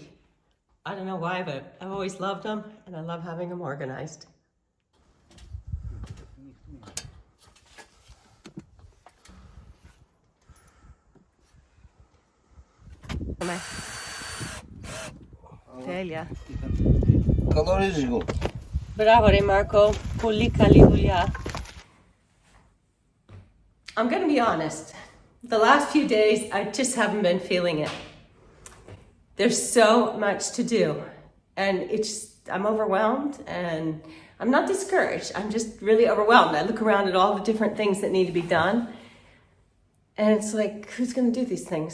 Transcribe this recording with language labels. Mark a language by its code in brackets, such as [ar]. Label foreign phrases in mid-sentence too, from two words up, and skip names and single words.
[en] I don't know why, but I've always loved them, and I love having them organized. [el] Τέλεια. Καλό ρύζικο. Μπράβο ρε Μάρκο, πολύ καλή δουλειά. [en] I'm gonna be honest. The last few days, I just haven't been feeling it. There's so much to do, and I'm overwhelmed, and I'm not discouraged. I'm just really overwhelmed. I look around at all the different things that need to be done, and it's like, who's gonna do these things?